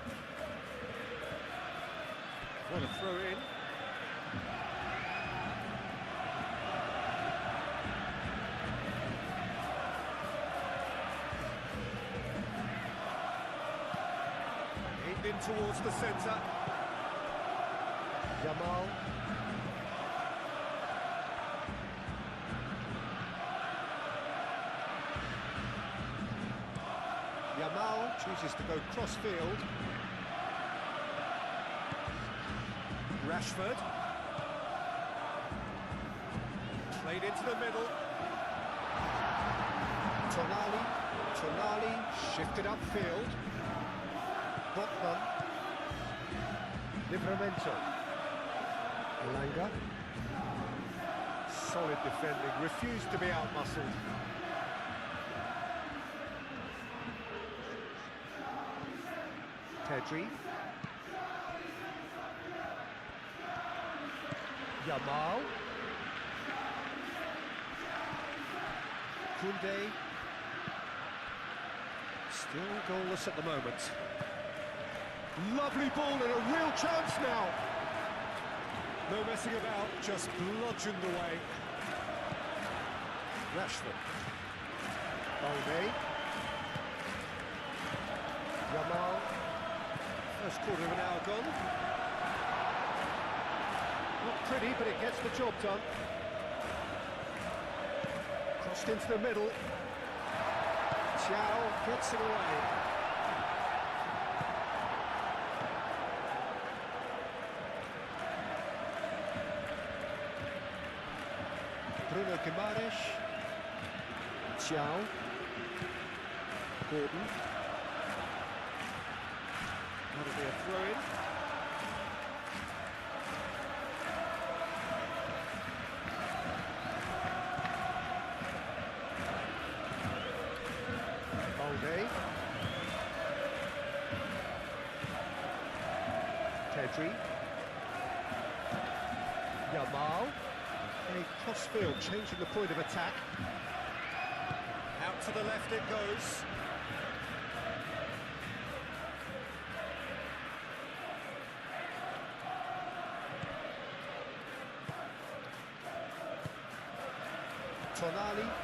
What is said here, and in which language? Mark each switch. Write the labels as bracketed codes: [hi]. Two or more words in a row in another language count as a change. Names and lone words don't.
[en] What a throw in. In towards the centre. Yamal. Yamal chooses to go cross-field. Rashford. Played into the middle. Tonali shifted upfield. Botman. Livramento. Elanga. Solid defending, refused to be outmuscled. Pedri. Yamal. Koundé. Still goalless at the moment. Lovely ball and a real chance now. No messing about, just bludgeoned away. Rashford. Balde. Yamal. First quarter of an hour gone. Not pretty, but it gets the job done. Crossed into the middle. Xiao gets it away. Bruno Guimaraes. Xiao. Gordon. That'll be a throw-in. Balde. Pedri. Yamal. A crossfield, changing the point of attack. Out to the left it goes. Tonali.